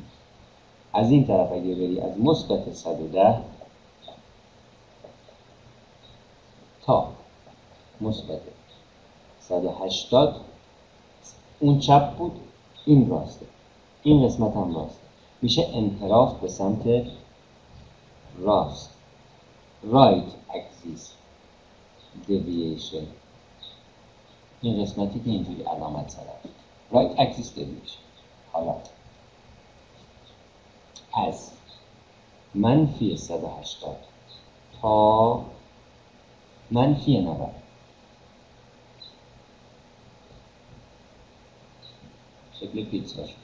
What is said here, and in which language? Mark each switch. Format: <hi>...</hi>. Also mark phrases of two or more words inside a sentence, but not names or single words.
<fa>از این طرف اگه بری از مثبت 110 تا مثبت 180، اون چپ بود، این راسته، این قسمت هم راسته، میشه انحراف به سمت راست،</fa> <en>right axis deviation.</en> <fa>این قسمتی که اینجوری علامت زدم</fa> <en>right axis deviation.</en> <fa>حالا از منفی 180 تا منفی 90، شکل پیتزا شد.</fa>